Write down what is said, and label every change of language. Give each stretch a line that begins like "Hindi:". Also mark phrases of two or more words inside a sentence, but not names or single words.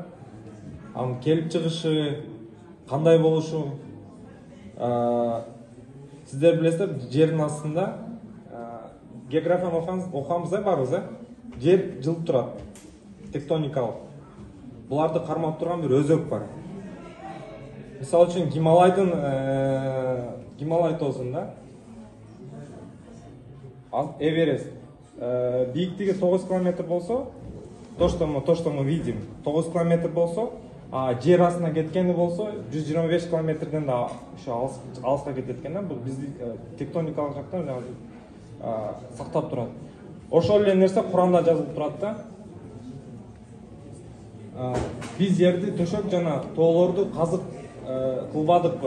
Kyrgyz: Анын келип чыгышы, кандай болушу, сиздер билесиздер, жердин астында географияны окуганбыз барбыз, жер жылып турат, тектоникалык. Буларды кармап турган бир өзөк бар. Мисалы үчүн Гималай тоосунда Эверест бийиктиги 9 километр болсо,
Russian: то, что мы видим,
Kyrgyz: 9 километр болсо, жер астына кеткени болсо 125 километрден да ошо алыска кетет экен да. Бул бизди тектоникалык жактан сактап турат. Ошол эле нерсе Куранда жазылып турат да. Биз жерди төшөк жана тоолорду казып кылбадыкпы?